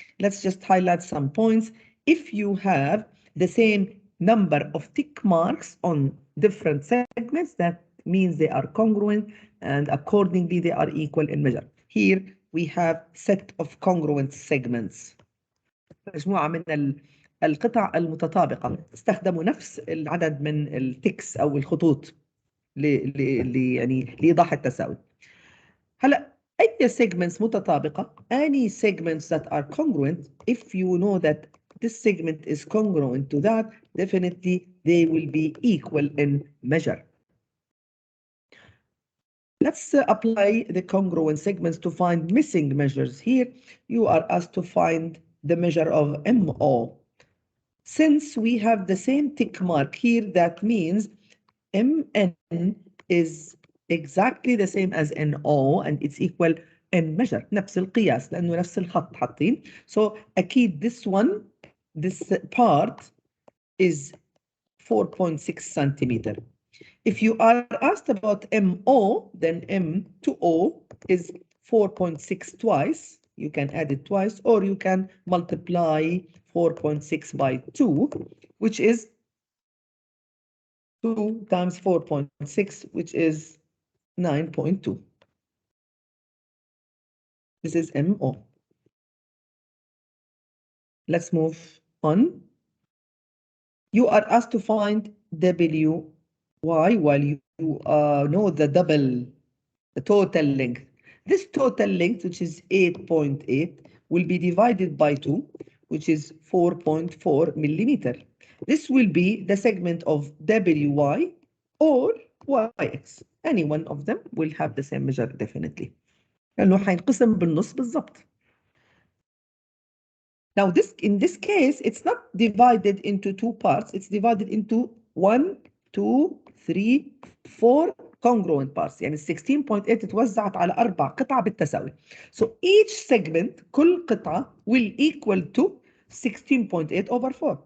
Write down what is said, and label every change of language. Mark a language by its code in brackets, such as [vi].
[en] Let's just highlight some points. If you have the same number of tick marks on different segments, that means they are congruent and accordingly they are equal in measure. Here we have set of congruent segments. [ar] مجموعة من القطع المتطابقة استخدموا نفس العدد من التكس أو الخطوط يعني لإيضاح التساوي. هلا أي [en] segments [ar] متطابقة [en] any segments that are congruent, if you know that this segment is congruent to that, definitely they will be equal in measure. Let's apply the congruent segments to find missing measures. Here you are asked to find the measure of MO. Since we have the same tick mark here, that means MN is exactly the same as NO and it's equal in measure. [ar] نفس القياس لأنه نفس الخط حاطين. [en] So أكيد this part is 4.6 centimeter. If you are asked about MO, then M to O is 4.6 twice. You can add it twice, or you can multiply 4.6 by 2, which is 2 times 4.6, which is 9.2. This is MO. Let's move on. You are asked to find WY while you know the total length. This total length, which is 8.8, will be divided by 2, which is 4.4 millimeter. This will be the segment of WY or YX. Any one of them will have the same measure definitely. [ar] لأنه حينقسم بالنص بالضبط. [en] Now in this case, it's not divided into two parts. It's divided into 1, 2, 3, 4 congruent parts. [ar] يعني 16.8 اتوزعت على 4 قطع بالتساوي. [en] So each segment, [ar] كل قطعة [en] will equal to 16.8 over 4.